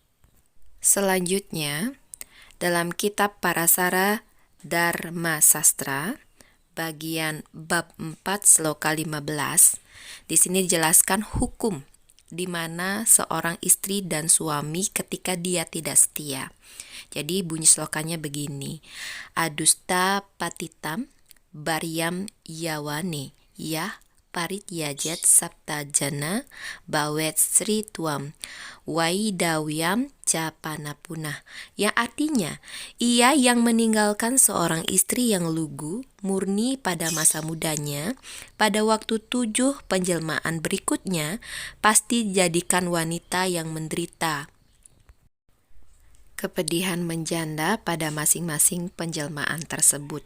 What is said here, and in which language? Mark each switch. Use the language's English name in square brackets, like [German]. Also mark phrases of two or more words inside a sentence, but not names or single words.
[Indonesian] Selanjutnya, dalam kitab Parasara Dharma Sastra, bagian bab 4 sloka 15, di sini dijelaskan hukum di mana seorang istri dan suami ketika dia tidak setia. Jadi bunyi slokanya begini. [Sanskrit] Adusta patitam baryam yawane yah parit yajet sabta jana bawet sri tuam waidawyam capanapunah, [Indonesian] yang artinya ia yang meninggalkan seorang istri yang lugu murni pada masa mudanya, pada waktu 7 penjelmaan berikutnya pasti jadikan wanita yang menderita kepedihan menjanda pada masing-masing penjelmaan tersebut.